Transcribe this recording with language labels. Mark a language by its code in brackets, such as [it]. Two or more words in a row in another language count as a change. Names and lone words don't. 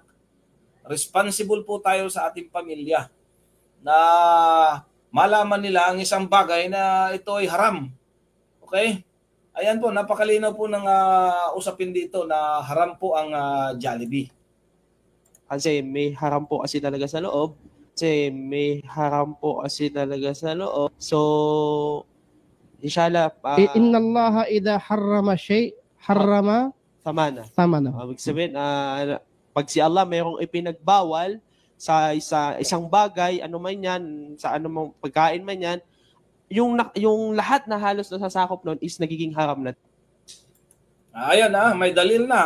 [tl] Responsible po tayo sa ating pamilya na malaman nila ang isang bagay na ito ay haram. Okay? Ayan po, napakalinaw po ng usapin dito na haram po ang Jollibee. Kasi may haram po kasi talaga sa loob. So, inshallah, [ar] إن الله إذا حرم شيء، حرم [tl] tama na. Ibig sabihin, pag si Allah mayroong ipinagbawal sa isang bagay, ano man yan, sa anumang pagkain man yan, yung lahat na halos nasasakop nun is nagiging haram na. Ayan may dalil na.